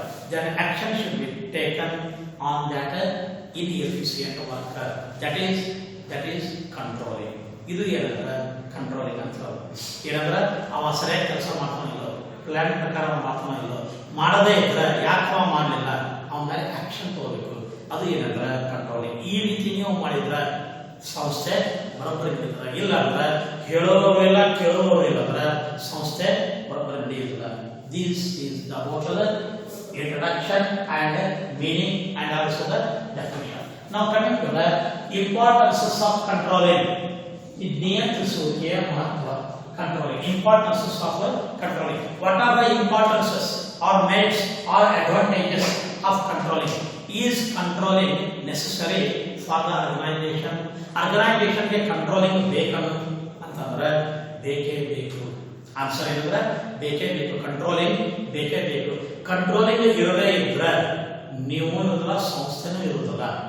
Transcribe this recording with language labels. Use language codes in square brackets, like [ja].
[en] Then action should be taken on that inefficient worker. That is controlling. [kn] ಇದು ಏನಂದ್ರೆ controlling ಅಂತ. ಏನಂದ್ರೆ ಅವ ಸರಿಯಾಗಿ ಕೆಲಸ ಮಾಡ್ತಾನಿಲ್ಲ, ಪ್ಲಾನ್ ಪ್ರಕಾರ ಮಾಡ್ತಾನಿಲ್ಲ, ಮಾಡದೇ ಇದ್ರೆ ಯಾಕವ ಮಾಡಲಿಲ್ಲ, ಅವನ ಮೇಲೆ ಆಕ್ಷನ್ ತಗೋಬೇಕು. ಅದು ಏನಂದ್ರೆ ಕಂಟ್ರೋಲಿಂಗ್. ಈ ರೀತಿ ನೀವು ಮಾಡಿದ್ರೆ ಸಂಸ್ಥೆ ಬರೋಬ್ಬರಿ ನಡೀತದೆ. ಇಲ್ಲ ಅಂದ್ರೆ ಹೇಳೋರು ಇಲ್ಲ ಕೇಳೋರು ಇಲ್ಲ ಅಂದ್ರೆ ಸಂಸ್ಥೆ ಬರೋಬ್ಬರಿ ನಡೆಯುವುದಿಲ್ಲ. [en] This is the total introduction and meaning and also the definition. Now coming to the importances of controlling. [kn] ನಿಯಂತ್ರಿಸುವಿಕೆಯ ಮಹತ್ವ. [en] Controlling. Importances of controlling. What are the importances or merits or advantages of controlling? Is controlling necessary for the organization? [kn] Organization ಗೆ controlling ಬೇಕನ್ನು ಅಂತಂದ್ರೆ ಬೇಕೇ ಬೇಕು. Answer ಏನಂದ್ರೆ ಬೇಕೇ ಬೇಕು. Controlling ಬೇಕೇ ಬೇಕು. ಕಂಟ್ರೋಲಿಂಗ್ ಇರೋದೇ ಇದ್ರೆ ನೀವು ಇರೋದಿಲ್ಲ, ಸಂಸ್ಥೆನೂ ಇರೋದಿಲ್ಲ.